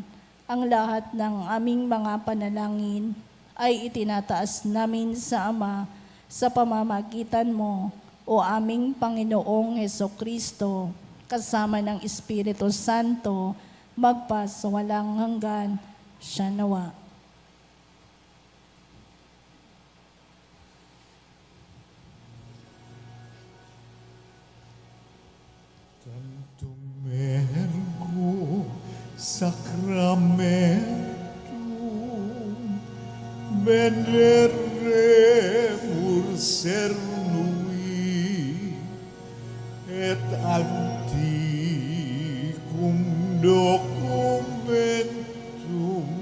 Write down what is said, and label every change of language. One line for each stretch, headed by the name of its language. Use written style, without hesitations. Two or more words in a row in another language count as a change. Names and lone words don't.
Filipino: Ang lahat ng aming mga panalangin ay itinataas namin sa Ama sa pamamagitan mo, o aming Panginoong Hesukristo, kasama ng Espiritu Santo, magpasawalang hanggan. Siya nawa.
Latin: Cantum ergo sacramentum veneremur cernui et antiquum documentum